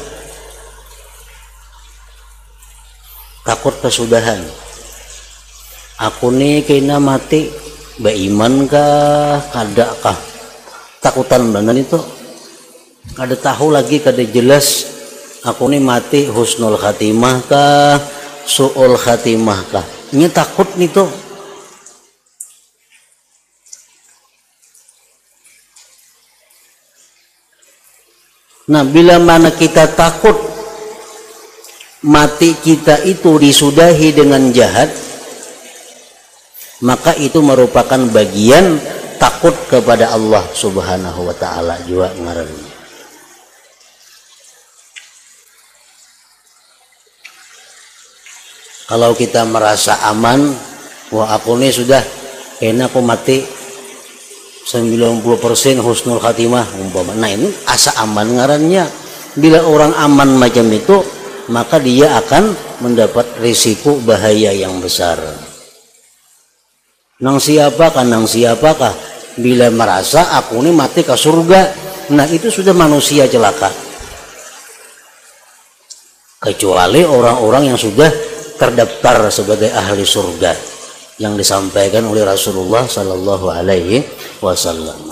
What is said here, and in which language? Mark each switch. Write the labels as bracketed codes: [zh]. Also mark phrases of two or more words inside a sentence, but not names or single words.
[bjn] Takut kesudahan. Aku nih kena mati, beriman kah, kada kah? Takutan benar itu. Kada tahu lagi, kada jelas. Aku nih mati [ar] حسن الخاتمة [bjn] kah, [ar] سوء الخاتمة [bjn] kah? Ini takut nih tuh. Nah, bila mana kita takut mati kita itu disudahi dengan jahat, maka itu merupakan bagian takut kepada Allah [ar] سبحانه وتعالى [bjn] juga ngarannya. Kalau kita merasa aman, wah aku ini sudah kena aku mati 90% [ar] حسن الخاتمة [bjn] umpama. Nah, ini asa aman ngarannya. Bila orang aman macam itu, maka dia akan mendapat risiko bahaya yang besar. Nang siapakah bila merasa aku ini mati ke surga, nah itu sudah manusia celaka. Kecuali orang-orang yang sudah terdaftar sebagai ahli surga yang disampaikan oleh Rasulullah [ar] صلى الله عليه وسلم.